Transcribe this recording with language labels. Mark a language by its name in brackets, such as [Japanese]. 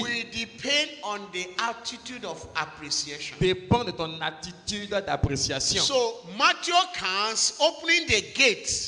[English] will depend on the altitude of appreciation. [French] dépend de ton attitude d'appréciation. [English] So Matthew comes opening the gates.